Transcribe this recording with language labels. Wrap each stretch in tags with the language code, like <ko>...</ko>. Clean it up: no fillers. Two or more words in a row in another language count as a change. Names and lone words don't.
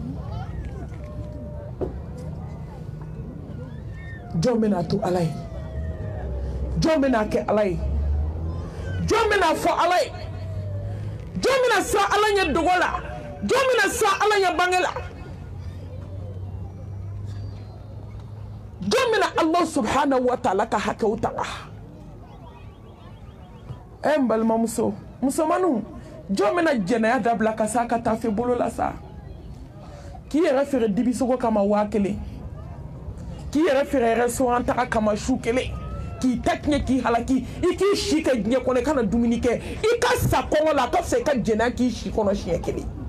<bm>jɔn bɛna to ala ye jɔn bɛna kɛ ala ye jɔn bɛna fɔ ala ye jɔn bɛna sa ala ɲɛ dogo la jɔn bɛna sa ala ɲɛ bange la jɔn bɛna</bm> <ar>الله سبحانه وتعالى</ar> <bm>ka hakɛw taga n balimamuso musomaninw jɔn bɛna jɛnɛya dabila ka sa ka tafe bolo la sa k'i yɛrɛ feere dibisogo kama 1000 k'i yɛrɛ feere restaurant taga kama su kelen k'i ta tiɲɛ k'i halaki i k'i si kɛ diɲɛ kɔnɔ i kana dumuni kɛ i ka sa kɔngɔ la a ka fisa i ka jɛnɛya k'i si kɔnɔ siɲɛ kelen</bm>